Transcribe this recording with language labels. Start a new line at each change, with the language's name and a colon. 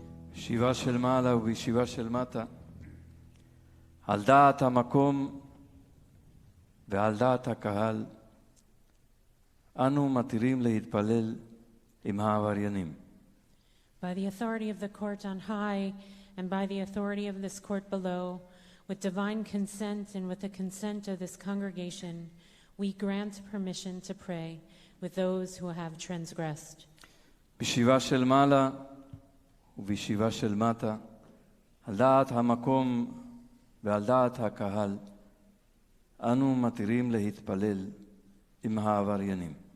Hebrew: בישיבה של מעלה ובישיבה של מטה, על דעת המקום ועל דעת הקהל, אנו מתירים להתפלל עם העבריינים.
English: By the authority of the court on high and by the authority of this court below, With divine consent and with the consent of this congregation, we grant permission to pray with those who have transgressed.
Hebrew: בישיבה של מעלה ובישיבה של מטה, על דעת המקום ועל דעת הקהל, אנו מתירים להתפלל עם העבריינים.